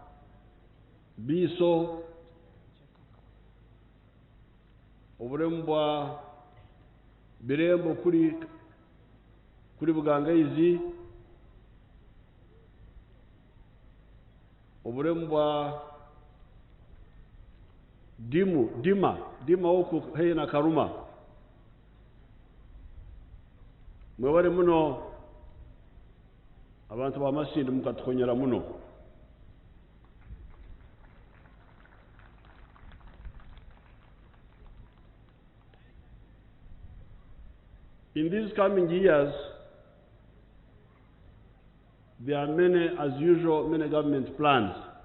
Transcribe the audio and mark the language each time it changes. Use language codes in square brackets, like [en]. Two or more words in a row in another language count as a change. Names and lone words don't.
[nyo] Biso, obulemu bwa Birembo kuri Bugangaizi, obulemu bwa Dima oku hei na Karuma. Mwebale muno abantu ba Masindi mukatukonyera muno. [en] In these coming years, there are many, as usual, many government plans.